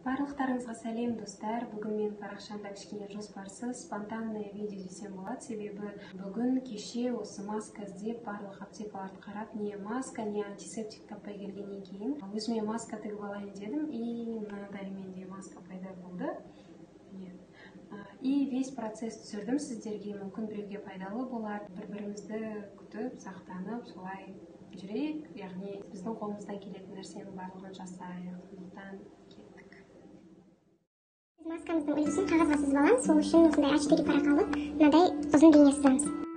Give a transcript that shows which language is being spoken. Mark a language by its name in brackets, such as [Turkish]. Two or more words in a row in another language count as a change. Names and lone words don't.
[Kazakh] Барлықтарыңызға сәлем достар. Бүгін мен парақшамда кішкене жоспарсыз спонтанный видео десем болады. Себебі бүгін кеше осы маска іздеп барлық аптекаларды қарап, не маска, не антисептик таппай келгеннен кейін өзіме маска тігіп алайын дедім, и мынадай менде маска пайда болды. [Russian] И весь процесс [Kazakh] түсірдім сіздерге, мүмкін біреуге пайдалы болар. Бір-бірімізді күтіп, сақтанып, солай жүрейік. Яғни біздің қолымыздан келетін нәрсенің барлығын жасайық. Сондықтан кеттік. Маскамыздың үлгісін қағазға сызып аламыз. Сол үшін осындай А4 парақалы мынадай ұзын линия сызамыз.